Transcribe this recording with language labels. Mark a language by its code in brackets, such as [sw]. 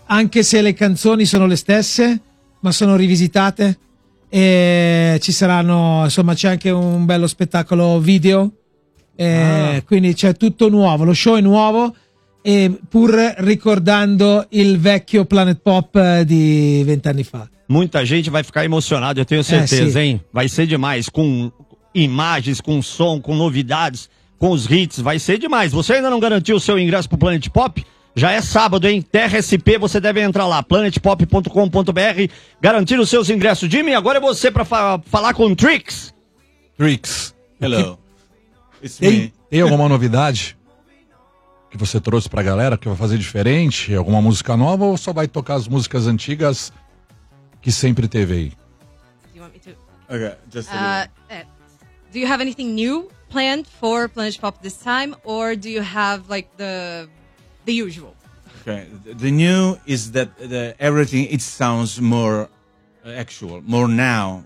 [it] Anche se le canzoni sono le stesse, ma sono rivisitate. E ci saranno, insomma, c'è anche un bello spettacolo video. Quindi c'è tutto nuovo, lo show è nuovo. E pur ricordando il vecchio Planet Pop di vent'anni fa. [pt] Muita gente vai ficar emocionada, eu tenho certeza, hein? Vai ser demais, com imagens, com som, com novidades, com os hits, vai ser demais. Você ainda não garantiu o seu ingresso pro Planet Pop? Já é sábado, hein? Terra SP, você deve entrar lá, planetpop.com.br, garantir os seus ingressos. Jimmy, agora é você pra falar com o Trix. [en] Trix, hello. [pt] Tem alguma novidade que você trouxe pra galera que vai fazer diferente? Alguma música nova ou só vai tocar as músicas antigas? Que sempre teve aí. [en] Do you want me to? Okay, just a little. Do you have anything new planned for Planet Pop this time, or do you have like the usual? Okay, the new is that everything it sounds more actual, more now.